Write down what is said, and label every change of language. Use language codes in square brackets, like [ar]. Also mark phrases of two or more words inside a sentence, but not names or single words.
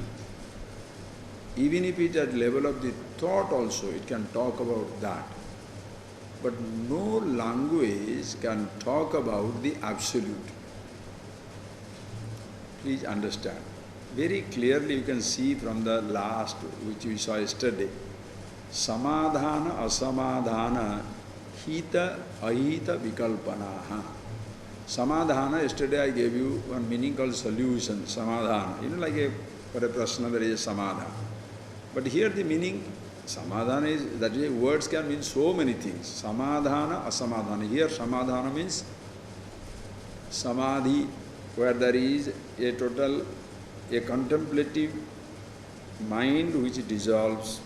[en] Even if it at level of the thought also, it can talk about that. But no language can talk about the absolute. Please understand. Very clearly you can see from the last, which we saw yesterday, [sa] samadhana, asamadhana, hita, ahita, vikalpanaha. [en] Samadhana, yesterday I gave you one meaning called solution, samadhana. You know, like for a prashna there is a samadhana. But here the meaning, samadhana is, that is, words can mean so many things. [sa] Samadhana, asamadhana. [en] Here samadhana means samadhi, where there is a total, a contemplative mind which dissolves.